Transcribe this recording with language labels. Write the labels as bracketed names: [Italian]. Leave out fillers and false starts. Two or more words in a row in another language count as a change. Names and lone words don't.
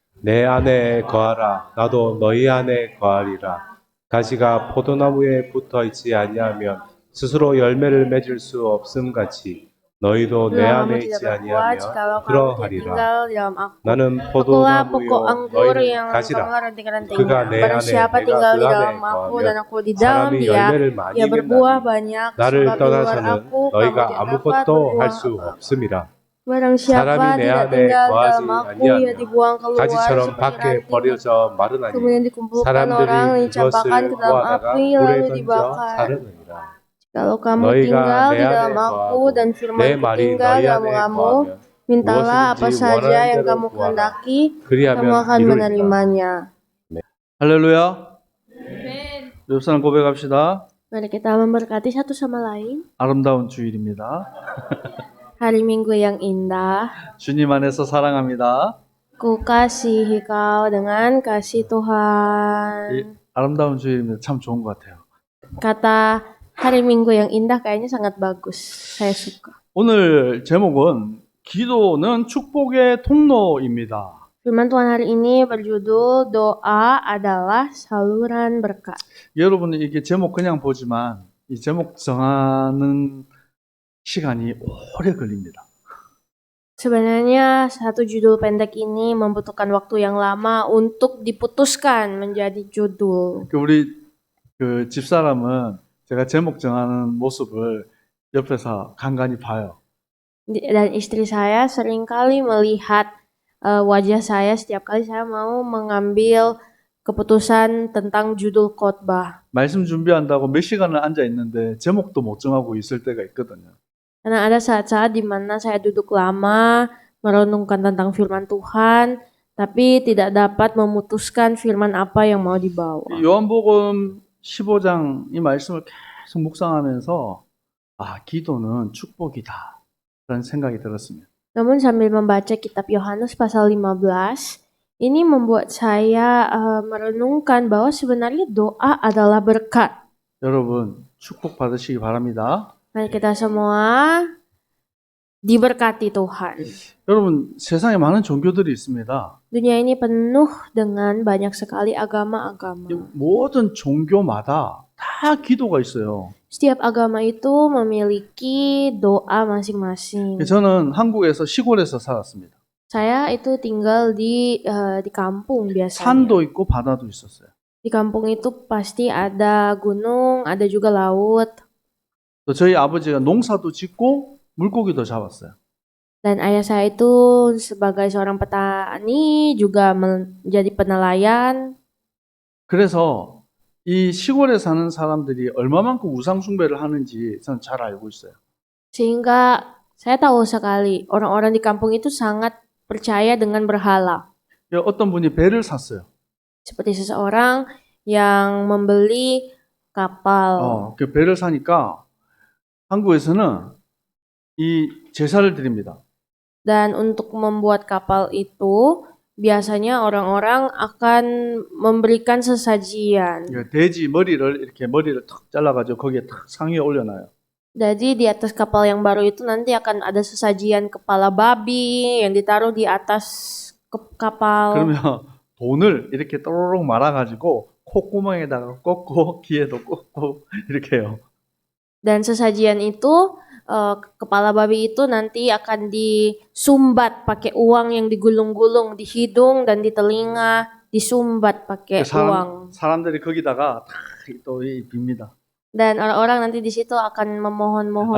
[Korean] 내 안에 거하라. 나도 너희 안에 거하리라. 가시가 포도나무에 붙어 있지 아니하면 스스로 열매를 맺을 수 없음 같이 너희도 내 [Indonesian] Itulah kamu [Korean] 안에 [Indonesian] tidak [Korean] 있지 [Indonesian] berbuah [Korean] 아니하면 [Indonesian] jikalau kamu tidak [Korean] 그러하리라. [Indonesian] tinggal di dalam aku. [Korean] 나는 [Indonesian] Akulah pokok [Korean] 포도나무요 [Indonesian] anggur [Korean] 너희는 [Indonesian] yang [Korean] 가시라. [Indonesian] kamulah ranting-rantingnya. [Korean] 그가 내 [Indonesian] Barang [Korean] 안에 [Indonesian] siapa [Korean] 내가 [Indonesian] tinggal [Korean] 그 [Indonesian] di [Korean] 안에 [Indonesian] dalam aku dan [Korean] 거하면 [Indonesian] aku di dalam [Korean] 사람이 [Indonesian] dia, [Korean] 열매를 많이 [Indonesian] ia berbuah [Korean] 맺나니 [Indonesian] banyak. [Korean] 나를 [Indonesian] Sebab di luar [Korean] 떠나서는 [Indonesian] aku kamu [Korean] 너희가 [Indonesian] tidak dapat [Korean] 아무것도 [Indonesian] berbuah [Korean] 할 수 [Indonesian] apa-apa. [Korean] 없음이라. [Indonesian] Barang siapa [Korean] 사람이 내 [Indonesian] tidak [Korean] 안에 [Indonesian] tinggal di [Korean] 거하지 [Indonesian] dalam aku, ia [Korean] 아니하면 [Indonesian] dibuang keluar [Korean] 가지처럼 [Indonesian] seperti [Korean] 밖에 [Indonesian] ranting, [Korean] 버려져 마르나니 [Indonesian] kemudian dikumpulkan orang, [Korean] 사람들이 [Indonesian] dicampakkan ke [Korean] 그것을 [Indonesian] dalam [Korean] 모아다가 [Indonesian] api, [Korean] 불에 [Indonesian] lalu [Korean] 던져 [Indonesian] dibakar. [Korean] 자르느니라. [Indonesian] Kalau kamu [Korean] 너희가 [Indonesian] tinggal [Korean] 내 [Indonesian] di [Korean] 안에 [Indonesian] dalam aku dan [Korean] 거하고 내 [Indonesian] firman-Ku [Korean] 말이 [Indonesian] tinggal [Korean] 너희 [Indonesian] dalam [Korean] 안에 [Indonesian] kamu, [Korean] 거하면 [Indonesian] mintalah apa [Korean] 무엇이든지 [Indonesian] saja [Korean] 원하는 [Indonesian] yang [Korean] 대로 [Indonesian] kamu [Korean] 구하라. [Indonesian] kehendaki, kamu [Korean] 그리하면 [Indonesian] akan [Korean] 이루리라. [Indonesian] menerimanya. [Korean] 할렐루야. 옆 사람 고백합시다. [Indonesian] Mari kita memberkati satu sama lain. [Korean] 아름다운 주일입니다. [Indonesian] Hari Minggu yang indah, [Korean] 주님 안에서 사랑합니다. [Indonesian] ku kasihi kau dengan kasih [Korean] 이 [Indonesian] Tuhan. [Korean] 아름다운 주일입니다. 참 좋은 것 같아요. [Indonesian] Kata hari Minggu yang indah kayaknya sangat bagus. Saya suka. [Korean] 오늘 제목은 기도는 축복의 통로입니다. [Indonesian] Firman Tuhan hari ini berjudul Doa adalah saluran berkat. [Korean] 여러분 이게 제목 그냥 보지만 이 제목 정하는 시간이 오래 걸립니다. [Indonesian] Sebenarnya satu judul pendek ini membutuhkan waktu yang lama untuk diputuskan menjadi judul. [Korean] 우리 그 집사람은 제가 제목 정하는 모습을 옆에서 간간히 봐요. [Indonesian] Dan istri saya seringkali melihat wajah saya setiap kali saya mau mengambil keputusan tentang judul khotbah. [Korean] 말씀 준비한다고 몇 시간을 앉아 있는데 제목도 못 정하고 있을 때가 있거든요. [Indonesian] Karena ada saat-saat di mana saya duduk lama merenungkan tentang firman Tuhan, tapi tidak dapat memutuskan firman apa yang mau dibawa. [Korean] 요한복음 15장 이 말씀을 계속 묵상하면서 기도는 축복이다 라는 생각이 들었습니다. [Indonesian] Namun sambil membaca kitab Yohanes pasal 15, ini membuat saya merenungkan bahwa sebenarnya doa adalah berkat. [Korean] 여러분 축복 받으시기 바랍니다. [Indonesian] Mari kita semua diberkati Tuhan. [Korean] 여러분 세상에 많은 종교들이 있습니다. [Indonesian] Dunia ini penuh dengan banyak sekali agama-agama. [Korean] 모든 종교마다 다 기도가 있어요. [Indonesian] Setiap agama itu memiliki doa masing-masing. [Korean] 저는 한국에서 시골에서 살았습니다. [Indonesian] Saya itu tinggal di kampung biasanya. [Korean] 산도 있고 바다도 있었어요. [Indonesian] Di kampung itu pasti ada gunung, ada juga laut. [Korean] 또 저희 아버지가 농사도 짓고 물고기도 잡았어요. [Indonesian] Dan ayah saya itu sebagai seorang petani juga menjadi penelayan. [Korean] 그래서 이 시골에 사는 사람들이 얼마만큼 우상 숭배를 하는지 저는 잘 알고 있어요. [Indonesian] Sehingga saya tahu sekali orang-orang di kampung itu sangat percaya dengan berhala. [Korean] 어떤 분이 배를 샀어요. [Indonesian] Seperti seseorang yang membeli kapal. [Korean] 그 배를 사니까 한국에서는 이 제사를 드립니다. [Indonesian] Dan untuk membuat kapal itu biasanya orang-orang akan memberikan sesajian. [Korean] 돼지 머리를 이렇게 머리를 탁 잘라가지고 거기에 탁 상위에 올려놔요. [Indonesian] Jadi di atas kapal yang baru itu nanti akan ada sesajian kepala babi yang ditaruh di atas kapal. [Korean] 그러면 돈을 이렇게 또로록 말아가지고 콧구멍에다가 꽂고 귀에도 꽂고 이렇게 해요. [Indonesian] Dan sesajian itu kepala babi itu nanti akan disumbat pakai uang yang digulung-gulung di hidung dan di telinga, disumbat pakai uang. [Korean] 사람들이 거기다가 또 빕니다. [Indonesian] Dan orang-orang nanti di situ akan memohon-mohon